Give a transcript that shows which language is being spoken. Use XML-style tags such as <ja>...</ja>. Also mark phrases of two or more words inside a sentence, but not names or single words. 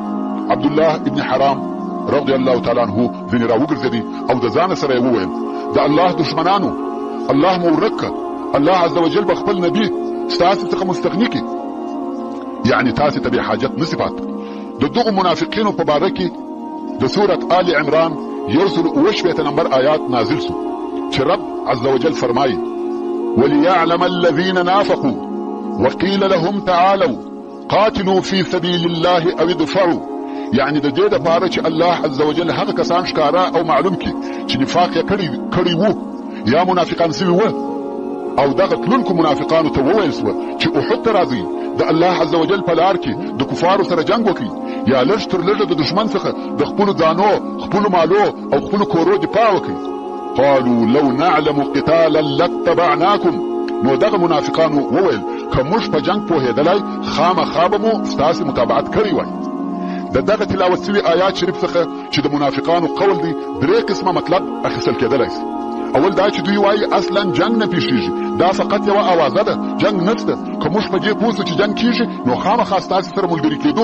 <ps>عبدالله ابن حرام</ps> <ar>رضی الله تعالی عنه</ar> <ps>ځینې راوګرځېدی او د ځانه سره یې وویل د الله دشمنانو، الله مو ورک که، الله</ps> <ar>عز وجل</ar> <ps>به خپل نبي ستاسې څخه مستغني کړي، یعنې تاسې ته بې حاجت نسي پاته. د دغو منافقینو په باره کې د سورت آل عمران 168 نمبر آیات نازل سو چې رب</ps> <ar>عز وجل</ar> <ps>فرمایي</ps> <ar>وليعلم الذين نافقوا وقيل لهم تعالوا قاتلوا في سبيل الله او ادفعوا،</ar> <ps>یعنی د دې دپاره چې الله عز وجل هغه کسان ښکاره او معلوم کړي چې نفاق یې کړی وو یا منافقان سوي وه او دغه تلونکو منافقانو ته وویل سوه چې احد ته راځئ د الله</ps> <ar>عز وجل</ar> <ps>په لار کې د کفارو سره جنګ وکړي یا لږ تر لږه د دشمن څخه د خپلو ځانو، خپلو مالو او خپلو کورو دفاع وکړي.</ps> <ar>قالوا لو نعلم قتالا لاتبعناكم،</ar> <ps>نو دغه منافقانو وویل که موږ په جنګ پوهېدلی خامخا به مو ستاسې متابعت کړی وای. د دغه تلاوت سوي آیات شریف څخه چې د منافقانو قول دی 3 قسمه مطلب اخیستل کېدلی سي. اول دا چې دوی وایي اصلا جنګ نه پیښیږي، دا فقط یوه اوازه ده، جنګ نشته، که موږ په دې پوه سو چې جنګ کیږي نو خامخا ستاسې سره ملګري کېدو.</ps>